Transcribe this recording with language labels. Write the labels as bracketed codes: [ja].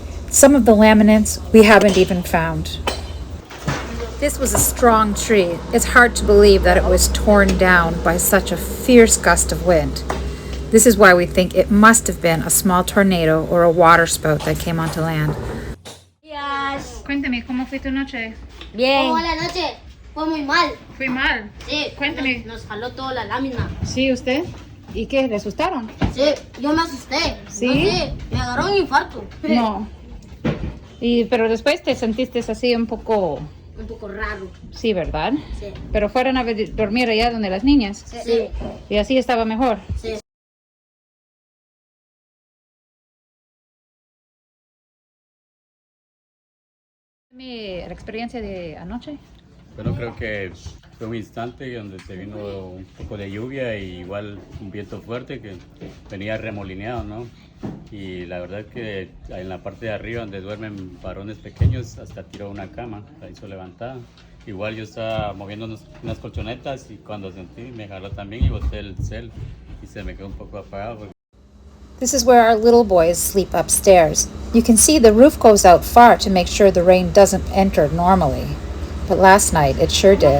[en] Some of the laminates we haven't even found. This was a strong tree. It's hard to believe that it was torn down by such a fierce gust of wind. This is why we think it must have been a small tornado or a water spout that came onto land. Yes. [es] Cuéntame, ¿cómo fue tu noche? Bien. ¿Cómo la noche? Fue muy mal. Fui mal. Sí. Cuéntame. Nos jaló toda la lámina. Sí, ¿usted? ¿Y qué? ¿Le asustaron? Sí, yo me asusté. ¿Sí? No sé, me agarró un infarto. No. Pero después te sentiste así un poco raro. Sí, ¿verdad? Sí. Pero fueron a dormir allá donde las niñas. Sí. Y así estaba mejor. Sí. La experiencia de anoche. Bueno, creo que fue un instante donde se vino un poco de lluvia y igual un viento fuerte que venía remolineado, ¿no? Y la verdad que en la parte de arriba donde duermen varones pequeños hasta tiró una cama, la hizo levantada. Igual yo estaba moviendo unas colchonetas y cuando sentí me jaló también y boté el cel y se me quedó un poco apagado. [en] This is where our little boys sleep upstairs. You can see the roof goes out far to make sure the rain doesn't enter normally. But last night it sure did.